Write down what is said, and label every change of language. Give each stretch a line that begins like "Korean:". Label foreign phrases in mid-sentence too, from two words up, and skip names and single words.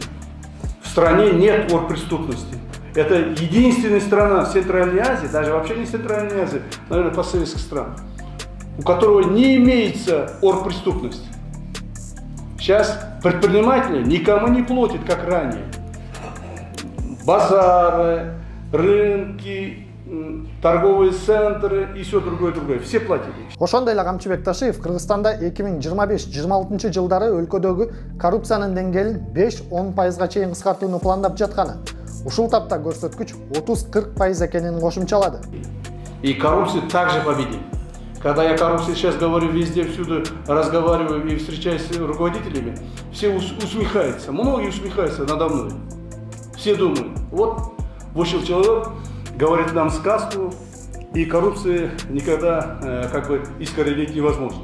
Russian: В стране нет оргпреступности. Это единственная страна в Центральной Азии, даже вообще не Центральной Азии, наверное, постсоветских стран, у которого не имеется оргпреступности. Сейчас предприниматели никому не платят, как ранее. Базары, рынки, торговые центры и все другое. Все платили.
Kyrgyz: Ошондой эле Камчыбек Ташиев Кыргызстанда 2025-26 жылдары өлкөдөгү коррупциянын деңгээлин 5-10% чейин кыскартууну пландап жатканы. Ушул тапта көрсөткүч 30-40% экенин кошумчалады.
Russian: И коррупцию также победить. Когда я коррупции сейчас говорю везде, всюду разговариваю и встречаюсь с руководителями, все усмехаются, многие усмехаются надо мной. Все думают, вот вышел человек, говорит нам сказку, и коррупции никогда искоренить невозможно.